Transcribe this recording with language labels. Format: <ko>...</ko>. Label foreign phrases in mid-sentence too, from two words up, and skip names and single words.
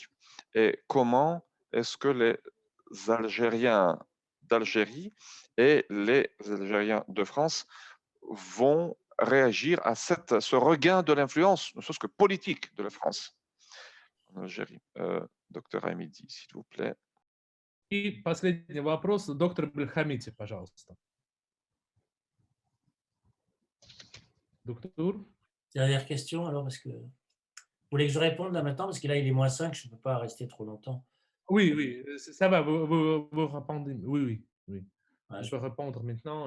<fr>Et comment est-ce que les Algériens d'Algérie et les Algériens de France vont réagir à ce regain de l'influence, ne serait-ce que politique, de la France en Algérie?</fr> <ru>Доктор Амиди,</ru> <fr>s'il vous plaît.</fr> <ru>И последний вопрос, доктор Бельхамити, пожалуйста.</ru> <fr>Docteur. Dernière question, alors, parce que vous voulez que je réponde là maintenant, parce que là, il est -5, je ne peux pas rester trop longtemps. Oui, ça va, vous répondez. Oui. Ouais, je peux répondre maintenant.</fr>